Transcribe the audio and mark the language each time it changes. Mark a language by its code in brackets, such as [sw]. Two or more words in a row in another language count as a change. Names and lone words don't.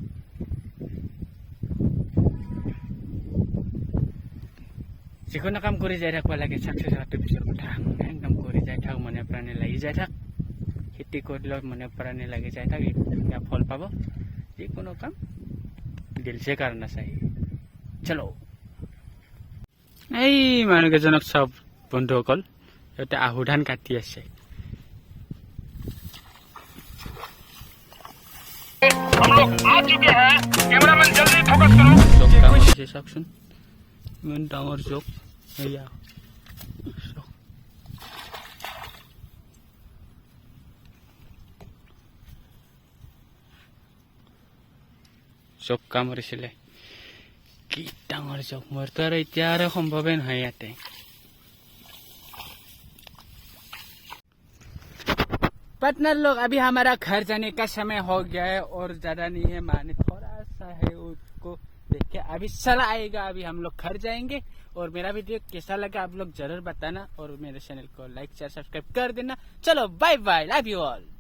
[as] যিকোনো কাম কৰি যাই থাকিব লাগে চাকচেছ হোৱাটো পিছৰ কথা একদম কৰি যাই থাক মনে প্ৰাণে লাগি যাই থাক খেতি কৰিলেও মনে প্ৰাণে লাগি যাই থাক ধুনীয়া ফল পাব যিকোনো কাম দিলছে কাৰণে চাই চলো এই মানুহকেইজনক চব বন্ধুসকল সিহঁতে আহু ধান কাটি আছে [hi] हम लोग आ चुके हैं कैमरामैन जल्दी फोकस करो [as] জোক কাম আছে চাওকচোন ইমান ডাঙৰ জোক এয়া জোক কামুৰিছিলে কি ডাঙৰ জোক মোৰতো আৰু এতিয়া আৰু সম্ভৱেই নহয় ইয়াতে [hi] पार्टनर लोग अभी हमारा घर जाने का समय हो गया है और ज्यादा नहीं है माने थोड़ा सा है उसको देख के अभी चला आएगा अभी हम लोग घर जाएंगे और मेरा वीडियो कैसा लगा आप लोग जरूर बताना और मेरे चैनल को [en] like share subscribe [hi] कर देना चलो [en] bye bye love you all.